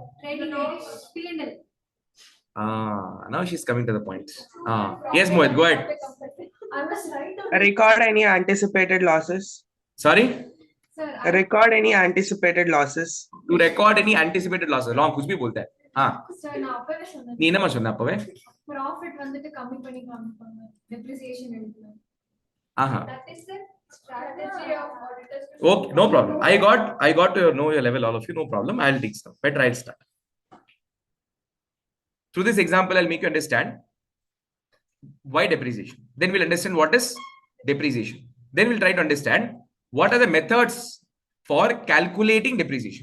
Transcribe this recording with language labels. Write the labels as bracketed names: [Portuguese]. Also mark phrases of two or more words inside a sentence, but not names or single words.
[English] trading P&L. Now she's coming to the point. Yes, Mohit, go ahead. I was right. Record any anticipated losses. Sorry? Sir, Record any anticipated losses. To record any anticipated losses. Wrong. [Hindi] कुछ भी बोलता है. [English] sir, [Tamil] நான் அப்பவே சொன்னேன். நீ என்னமா சொன்ன அப்பவே? Profit வந்துட்டு கம்மி பண்ணி காமிப்பாங்க. Depreciation எடுக்கணும். [English] That is the strategy of auditors. Okay, no problem. I got to know your level, all of you. No problem. I'll take stuff. Better I'll start. Through this example, I'll make you understand why depreciation. Then we'll understand what is depreciation. Then we'll try to understand what are the methods for calculating depreciation.